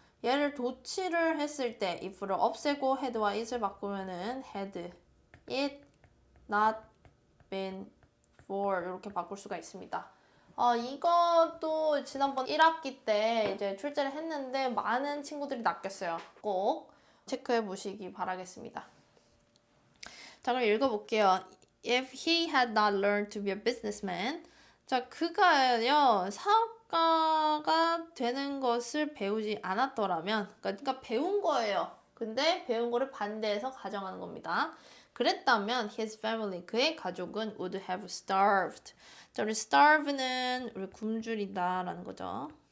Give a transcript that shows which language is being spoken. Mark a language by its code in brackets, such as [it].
[ko] 얘를 도치를 했을 때 if를 없애고 had와 it을 바꾸면은 had it not been for 이렇게 바꿀 수가 있습니다. 이것도 지난번 1학기 때 이제 출제를 했는데 많은 친구들이 낚였어요. 꼭 체크해 보시기 바라겠습니다. 자, 그럼 읽어볼게요. [en] If he had not learned to be a businessman. [ko] 자, 그가요, 사업가가 되는 것을 배우지 않았더라면, 그러니까 배운 거예요. 근데 배운 거를 반대해서 가정하는 겁니다. 그랬다면 his family, 그의 가족은 [en] would have starved. [ko] 자, 우리 starve는 우리 굶주리다 라는 거죠.